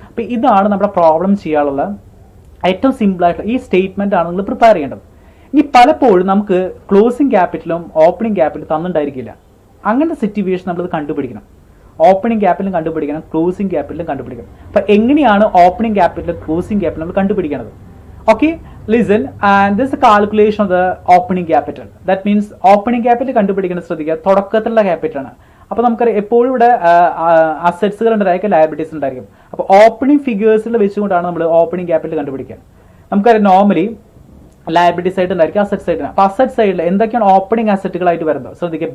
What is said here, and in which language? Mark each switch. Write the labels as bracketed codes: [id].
[ml] അപ്പം ഇതാണ് നമ്മുടെ പ്രോബ്ലം ചെയ്യാനുള്ള ഏറ്റവും സിമ്പിളായിട്ടുള്ള ഈ സ്റ്റേറ്റ്മെന്റ് ആണ് നിങ്ങൾ പ്രിപ്പയർ ചെയ്യേണ്ടത്. ഇനി പലപ്പോഴും നമുക്ക് ക്ലോസിംഗ് ക്യാപിറ്റലും ഓപ്പണിംഗ് ക്യാപിറ്റലും തന്നിട്ടുണ്ടായിരിക്കില്ല. അങ്ങനത്തെ സിറ്റുവേഷൻ നമ്മളത് കണ്ടുപിടിക്കണം. ഓപ്പണിംഗ് ക്യാപിറ്റലും കണ്ടുപിടിക്കണം, ക്ലോസിംഗ് ക്യാപിറ്റലും കണ്ടുപിടിക്കണം. അപ്പം എങ്ങനെയാണ് ഓപ്പണിംഗ് ക്യാപിറ്റലും ക്ലോസിംഗ് ക്യാപിറ്റലും നമ്മൾ കണ്ടുപിടിക്കുന്നത്? [en] Okay, listen, and this is a calculation of the opening capital. That means opening capital [ml] കണ്ടുപിടിക്കുന്ന ശ്രദ്ധിക്കുക, തുടക്കത്തിലുള്ള ക്യാപിറ്റൽ ആണ്. അപ്പോൾ നമുക്കറിയാം എപ്പോഴും ഇവിടെ അസറ്റ്സുകൾ ഉണ്ടായിരിക്കും, ലയബിലിറ്റീസ് ഉണ്ടായിരിക്കും. അപ്പോൾ ഓപ്പണിംഗ് ഫിഗേഴ്സിൽ വെച്ചുകൊണ്ടാണ് നമ്മൾ ഓപ്പണിംഗ് ക്യാപിറ്റൽ കണ്ടുപിടിക്കുക. നമുക്കറിയാം നോർമലി ലയബിലിറ്റി സൈഡ് ഉണ്ടായിരിക്കും, അസറ്റ് സൈഡിന്. അപ്പോൾ അസറ്റ് സൈഡിൽ എന്തൊക്കെയാണ് ഓപ്പണിംഗ് അസറ്റുകളായിട്ട് വരുന്നത് ശ്രദ്ധിക്കുക.